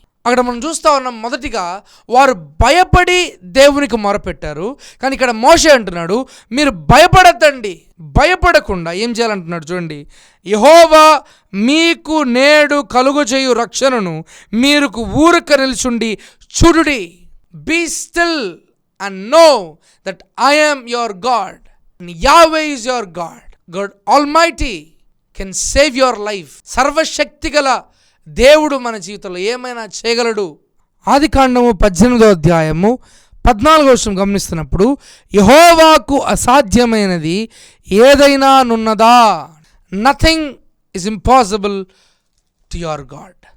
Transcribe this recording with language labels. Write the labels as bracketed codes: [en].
[te] అక్కడ మనం చూస్తూ ఉన్నాం, మొదటిగా వారు భయపడి దేవునికి మొరపెట్టారు. కానీ ఇక్కడ మోషే అంటున్నాడు, మీరు భయపడద్దండి. భయపడకుండా ఏం చేయాలంటున్నాడు చూడండి, యెహోవా మీకు నేడు కలుగు చేయు రక్షణను మీరు ఊరక నిల్చుండి చూడుడి. [en] Be still and know that I am your God and Yahweh is your God. God Almighty can save your life. [te] సర్వశక్తిగల దేవుడు మన జీవితంలో ఏమైనా చేయగలడు. ఆదికాండము 18వ అధ్యాయము 14వ వచనం గమనిస్తున్నప్పుడు, యెహోవాకు అసాధ్యమైనది ఏదైనా నున్నదా? [en] Nothing is impossible to your God.